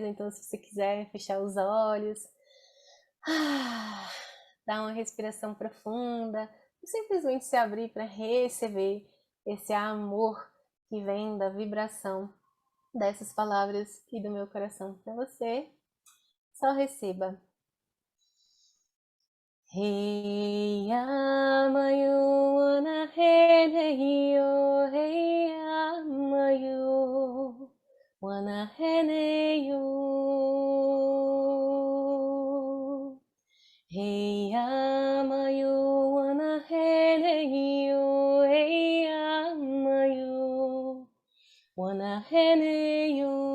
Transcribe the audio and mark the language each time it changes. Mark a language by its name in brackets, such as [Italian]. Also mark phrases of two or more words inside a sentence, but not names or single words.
[Portuguese] Então, se você quiser fechar os olhos, ah, dar uma respiração profunda, e simplesmente se abrir para receber esse amor que vem da vibração dessas palavras e do meu coração para você, só receba. Heiamayo wanaheneyo, heiamayo wanaheneyo. Heiamayo wanaheneyo, heiamayo wanaheneyo.